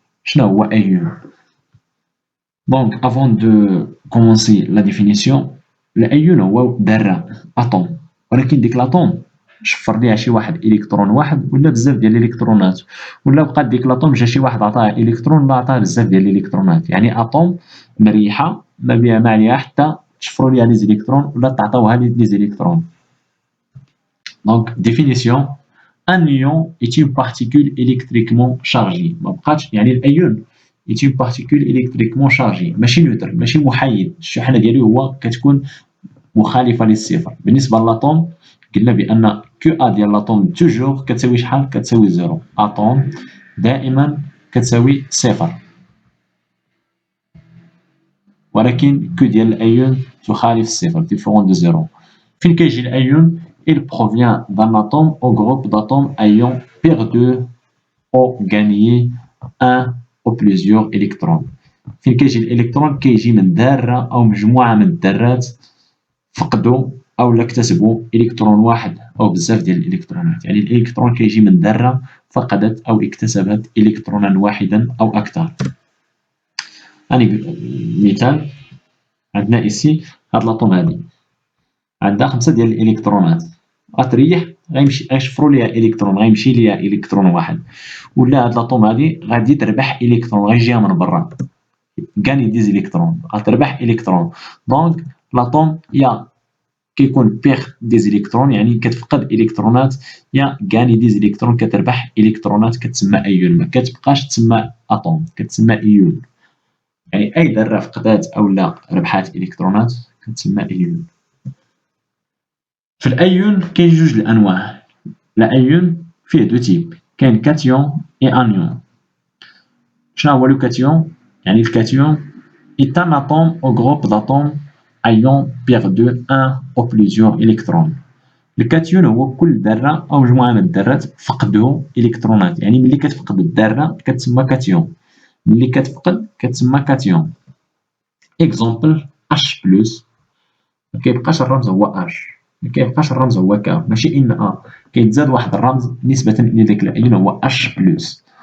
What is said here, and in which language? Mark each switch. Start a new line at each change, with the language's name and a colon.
Arabic: شنو هو ايون؟
French: Donc, avant de commencer la définition,
Arabic: الأيون هو ذرة أتوم، ولكن ديك الأتوم شفر ليها شي واحد إلكترون واحد ولا بزاف ديال الإلكترونات، ولا بقات ديك الأتوم جا شي واحد عطاها إلكترون ولا عطاها بزاف ديال الإلكترونات، يعني أتوم مريحة ما بها ما عليها حتى تشفروا ليها لي زيليكترون ولا تعطاوها لي زيليكترون.
French: Donc, définition: un ion est une particule électriquement chargée.
Arabic: ما بقاتش يعني الأيون
French: est une particule électriquement chargée،
Arabic: ماشي نوتر، ماشي محايد، الشحنة ديالو هو كتكون مخالفة للصفر. بالنسبة للأتوم قلنا بأن كيو أ ديال الأتوم توجور كتساوي شحال؟ كتساوي زيرو. أتوم دائما كتساوي صفر، ولكن كيو ديال الأيون تخالف الصفر، ديفيرون دو زيرو. فين كيجي الأيون؟
French: il provient d'un atome au groupe d'atomes ayant perdu ou gagné un ou plusieurs électrons.
Arabic: فين كيجي الإلكترون؟ كيجي من ذرة أو مجموعة من الذرات فقدوا أو اكتسبوا إلكترون واحد أو بزاف ديال الإلكترونات، يعني الإلكترون كيجي من ذرة فقدت أو اكتسبت إلكترونا واحدا أو أكثر. يعني مثال عندنا إيسي هاد لاطوم هادي عندها 5 ديال الإلكترونات، غتريح غيشفروا ليها إلكترون، غيمشي ليها إلكترون واحد، ولا هاد لاطوم هادي غادي تربح إلكترون غيجيها من برا، غاني دي زيليكترون، غتربح إلكترون. دونك لاطوم يا كيكون بيغ دي زيليكترون يعني كتفقد إلكترونات، يا غاني دي زيليكترون كتربح إلكترونات، كتسمى أيون، ما كتبقاش تسمى أتوم، كتسمى أيون. يعني أي ذرة فقدات أو لا ربحات إلكترونات كتسمى أيون. في الأيون كاين جوج الأنواع. الأيون فيه دو تيب، كاين كاتيون اي انيون. شنو هو لو كاتيون؟ يعني الكاتيون
French: est un atome au groupe d'atomes ayant perdu un ou plusieurs électrons.
Arabic: الكاتيون هو كل ذرة أو مجموعة من الذرات فقدوا إلكترونات، يعني ملي كتفقد الذرة كتسمى كاتيون، ملي كتفقد كتسمى كاتيون. إكزومبل H بلس، مكيبقاش الرمز هو H، مكيبقاش الرمز هو K، ماشي إن A، كيتزاد واحد الرمز نسبة إلى داك الأيون هو H بلس.